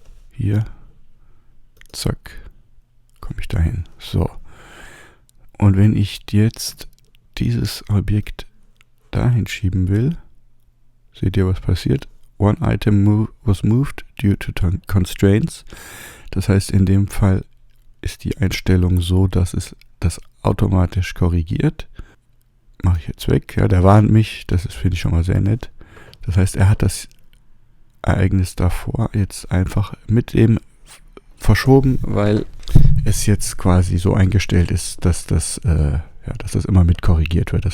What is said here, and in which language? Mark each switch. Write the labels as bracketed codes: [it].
[de] Hier, zack, komme ich dahin. So. Und wenn ich jetzt dieses Objekt dahin schieben will, seht ihr, was passiert? [en] One item was moved due to constraints. [de] Das heißt, in dem Fall ist die Einstellung so, dass es das automatisch korrigiert. Mache ich jetzt weg. Ja, der warnt mich. Das finde ich schon mal sehr nett. Das heißt, er hat das Ereignis davor jetzt einfach mit dem verschoben, weil es jetzt quasi so eingestellt ist, dass das immer mit korrigiert wird.